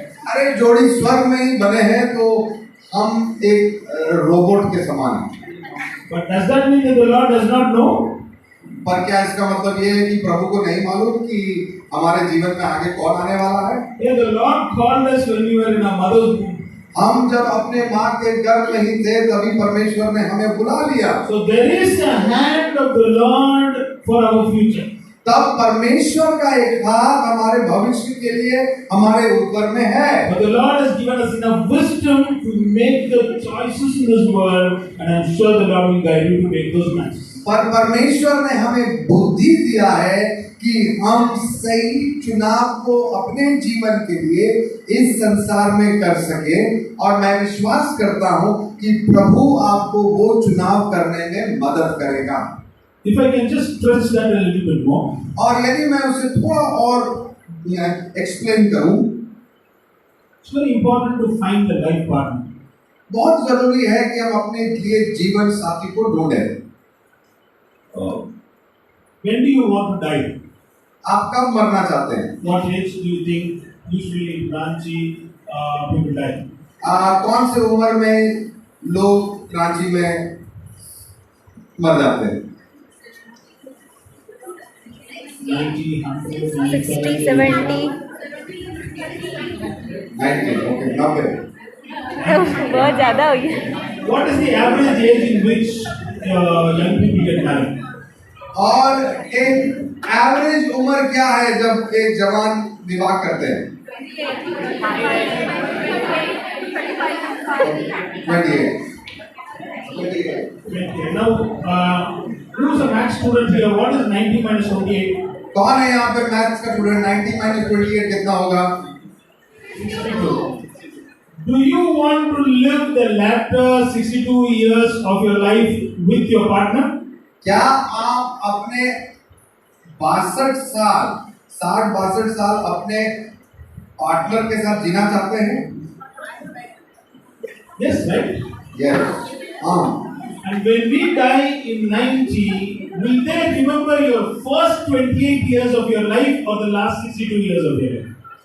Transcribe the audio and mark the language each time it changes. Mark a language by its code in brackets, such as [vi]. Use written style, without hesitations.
[hi] अरे जोड़ी स्वर्ग में ही बने हैं तो हम एक रोबोट के समान हैं। [en] But does that mean that the Lord does not know? [hi] पर क्या इसका मतलब ये है कि प्रभु को नहीं मालूम कि हमारे जीवन में आगे कौन आने वाला है? [en] Yeah, the Lord called us when we were in our mother's womb. [hi] हम जब अपने माँ के गर्भ में ही थे तभी परमेश्वर ने हमें बुला लिया। [en] So there is a hand of the Lord for our future. [hi] तब परमेश्वर का एक हाथ हमारे भविष्य के लिए हमारे ऊपर में है। [en] But the Lord has given us enough wisdom to make the choices in this world, and I'm sure the Lord will guide you to make those matches. [hi] पर परमेश्वर ने हमें बुद्धि दिया है कि हम सही चुनाव को अपने जीवन के लिए इस संसार में कर सके, और मैं विश्वास करता हूं कि प्रभु आपको वो चुनाव करने में मदद करेगा। [en] If I can just stress that a little bit more, [hi] और यदि मैं उसे थोड़ा और एक्सप्लेन करूं, [en] it's very important to find the right partner. [hi] बहुत जरूरी है कि हम अपने लिए जीवन साथी को ढूंढें। [en] When do you want to die? [hi] आप कब मरना चाहते हैं? [en] What age do you think usually Ranchi people die? [hi] कौन से उम्र में लोग रांची में मर जाते हैं? [en] 90, 100, 60, 70 okay, 90। [hi] बहुत ज्यादा हो गया। [en] What is the average age in which young people get married? [hi] और एक एवरेज उम्र क्या है जब एक जवान विवाह करते हैं? [en] 28। Okay, now who is a math student here? What is 90 minus 28? [hi] कौन है यहाँ पे मैथ्स का स्टूडेंट? 90 माइनस 28 कितना होगा? [en] 62. Do you want to live the latter 62 years of your life with your partner? [hi] क्या आप अपने 60-62 साल अपने पार्टनर के साथ जीना चाहते हैं? [en] Yes, right? [hi] यस, हाँ। [en] And when we die in 90, will they remember your first 28 years of your life or the last 62 years of your life?